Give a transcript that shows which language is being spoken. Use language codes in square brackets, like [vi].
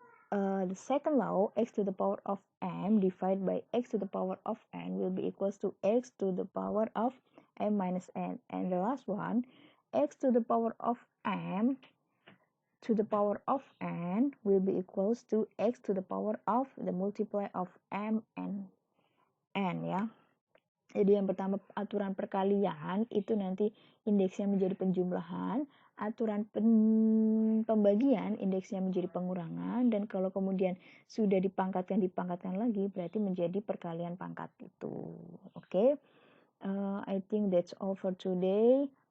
[en] The second law, x to the power of m divided by x to the power of n will be equals to x to the power of m minus n. And the last one, x to the power of m to the power of n will be equals to x to the power of the multiply of m and n ya. [id] Jadi yang pertama aturan perkalian itu nanti indeksnya menjadi penjumlahan, aturan pembagian indeksnya menjadi pengurangan, dan kalau kemudian sudah dipangkatkan lagi berarti menjadi perkalian pangkat itu. Oke. [en] I think that's all for today.